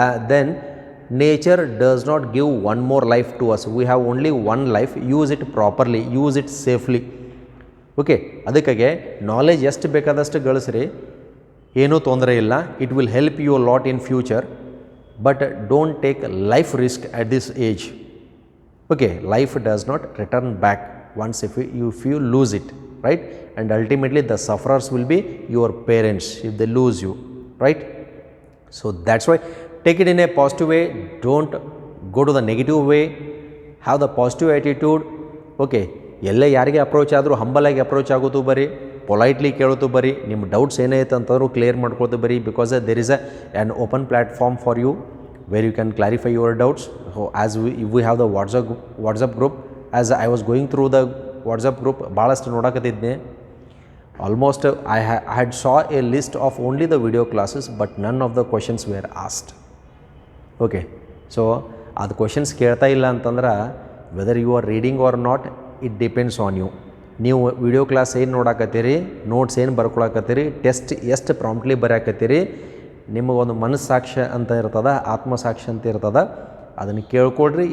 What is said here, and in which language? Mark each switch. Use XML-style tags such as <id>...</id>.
<en>Then nature does not give one more life to us, we have only one life, use it properly, use it safely.</en> <kn>Okay, ಅದಕ್ಕಾಗಿ knowledge ಎಷ್ಟು ಬೇಕಾದಷ್ಟು ಗಳಿಸ್ರಿ, ಏನೂ ತೊಂದರೆ ಇಲ್ಲ.</kn> <en>It will help you lot in future, but don't take life risk at this age. Okay, life does not return back once if you lose it, right. And ultimately the sufferers will be your parents if they lose you, right. So that's why take it in a positive way, don't go to the negative way, have the positive attitude.</en> <kn>Okay, ಎಲ್ಲ ಯಾರಿಗೆ approach ಆದರೂ ಹಂಬಲಾಗಿ approach ಆಗೋದು ಬರೀ, politely ಕೇಳೋದು ಬರೀ, ನಿಮ್ಮ doubts ಏನೈತೆ ಅಂತಂದ್ರೂ ಕ್ಲಿಯರ್ ಮಾಡ್ಕೊಳ್ತು ಬರೀ,</kn> <en>Because there is an open platform for you where you can clarify your doubts. So as we have the WhatsApp group, as I was going through the WhatsApp group,</en> <kn>ಭಾಳಷ್ಟು ನೋಡಕತ್ತಿದ್ದೆ.</kn> <en>Almost I had saw a list of only the video classes, but none of the questions were asked. Okay,</en> <kn>so ಅದು questions ಕೇಳ್ತಾ ಇಲ್ಲ ಅಂತಂದ್ರೆ</kn> <en>Whether you are reading or not, it depends on you.</en> <kn>ನೀವು video class ಏನು ನೋಡಾಕತ್ತೀರಿ, notes ಏನು ಬರ್ಕೊಳಕತ್ತೀರಿ, test ಎಷ್ಟು promptly ಬರೆಯಾಕತ್ತೀರಿ, ನಿಮಗೊಂದು ಮನಸ್ಸಾಕ್ಷಿ ಅಂತ ಇರ್ತದೆ, ಆತ್ಮಸಾಕ್ಷಿ ಅಂತ ಇರ್ತದೆ, ಅದನ್ನು ಕೇಳ್ಕೊಳ್ರಿ.</kn>